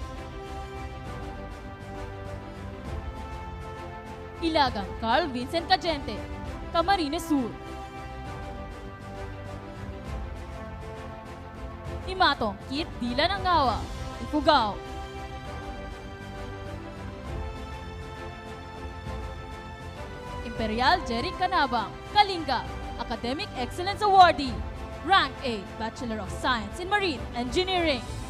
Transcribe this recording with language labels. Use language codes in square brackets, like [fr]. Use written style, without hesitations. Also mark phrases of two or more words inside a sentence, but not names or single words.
[en] Ilagan Carl Vincent Cagente, Camarines Sur. Imatong Kit Dila Nangawa, Ifugao. Imperial Jerry Canabang, Kalinga, Academic Excellence Awardee, Rank A, Bachelor of Science in Marine Engineering.